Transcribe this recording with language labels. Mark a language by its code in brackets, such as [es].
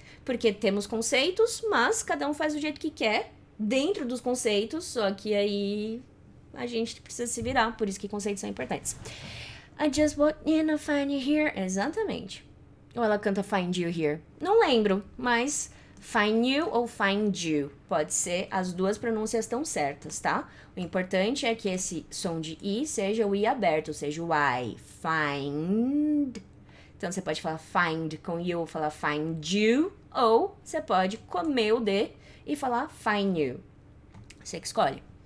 [pt] Porque temos conceitos, mas cada um faz do jeito que quer, dentro dos conceitos, só que aí a gente precisa se virar, por isso que conceitos são importantes. [en] I just walked in to find you here. [pt] Exatamente. Ou ela canta [en] find you here. [pt] Não lembro, mas find you ou find you. Pode ser, as duas pronúncias estão certas, tá? O importante é que esse som de I seja o I aberto, seja o I. Find. Então, você pode falar find com you, falar find you, ou você pode comer o D e falar find you. Você que escolhe.